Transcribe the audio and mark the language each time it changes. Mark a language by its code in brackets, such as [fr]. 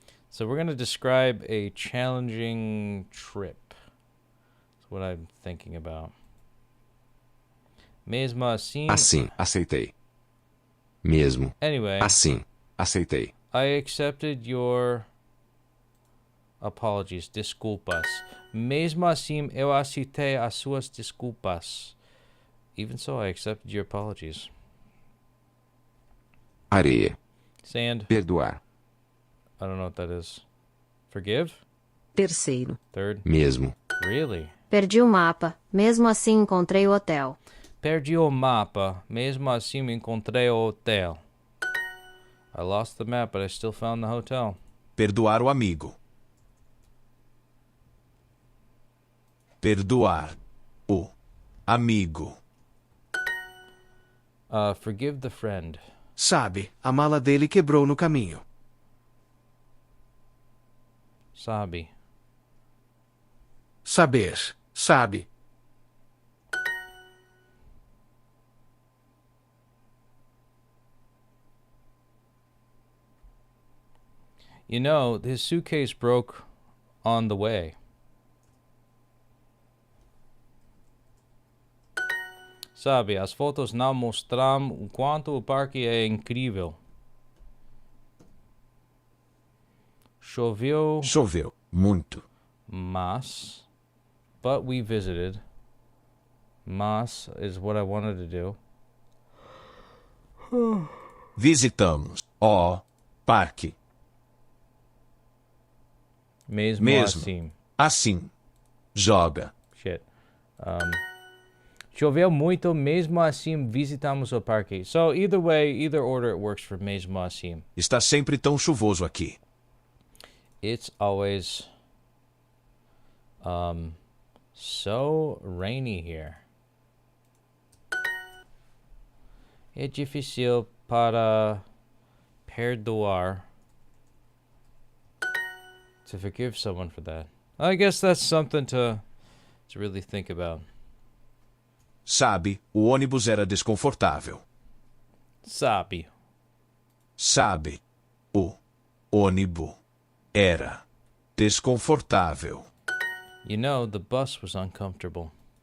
[en] So we're going to describe a challenging trip. That's what I'm thinking about. [pt] Mesmo assim... Assim, aceitei. Mesmo. [en] Anyway. [pt] Assim, aceitei. [en] I accepted your apologies. [pt] Desculpas. Mesmo assim, eu aceitei as suas desculpas. [en] Even so, I accepted your apologies. [pt] Areia. [en] Sand. [pt] Perdoar. [en] I don't know what that is. Forgive? [pt] Terceiro. [en] Third. [pt] Mesmo. [en] Really? [pt] Perdi o mapa, mesmo assim encontrei o hotel. Perdi o mapa, mesmo assim encontrei o hotel. [en] I lost the map, but I still found the hotel. [pt] Perdoar o amigo. Perdoar o amigo. [en] Forgive the friend. [pt] Sabe, a mala dele quebrou no caminho. Sabe. Saber, sabe. [en] You know, his suitcase broke on the way. [pt] Sabe, as fotos não mostram o quanto o parque é incrível. Choveu, Choveu. Muito. [en] mas, but we visited. Mas is what I wanted to do. [pt] Visitamos. O parque. Mesmo, Mesmo. assim. Assim. Joga. [en] Shit. [pt] Choveu muito, mesmo assim visitamos o parque. [en] So either way, either order, it works for mesmo assim. [pt] Está sempre tão chuvoso aqui. [en] It's always so rainy here. [pt] É difícil para perdoar. [en] To forgive someone for that. I guess that's something to really think about. [pt] Sabe, o ônibus era desconfortável. Sabe. Sabe, o ônibus era desconfortável. [en] You know, the bus was uncomfortable.